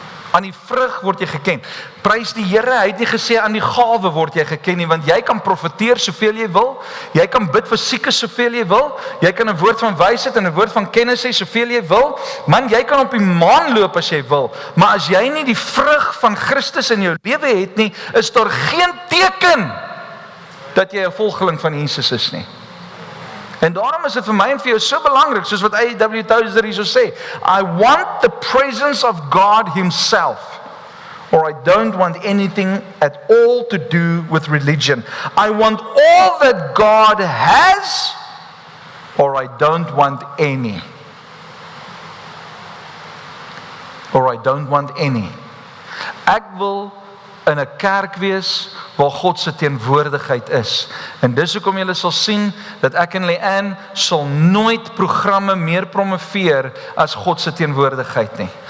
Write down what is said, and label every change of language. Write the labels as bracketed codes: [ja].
[af] Aan die vrug word jy geken. Prys die Here, hy het nie gesê aan die gawe word jy geken nie, want jy kan profeteer soveel jy wil, jy kan bid vir siekes soveel jy wil, jy kan 'n woord van wysheid en 'n woord van kennis hê soveel jy wil, man, jy kan op die maan loop as jy wil, maar as jy nie die vrug van Christus in jou lewe het nie, is daar geen teken dat jy 'n volgeling van Jesus is nie. En daarom is dit vir my en vir jou so belangrik, soos wat A.W. [en] Tozer [af] hierso sê, [en] I want the presence of God himself, or I don't want anything at all to do with religion. I want all that God has, or I don't want any. Or I don't want any. [af] Ek wil in 'n kerk wees waar God se teenwoordigheid is. En dis hoekom julle sal sien dat ek en Leanne sal nooit programme meer promoveer as God se teenwoordigheid nie.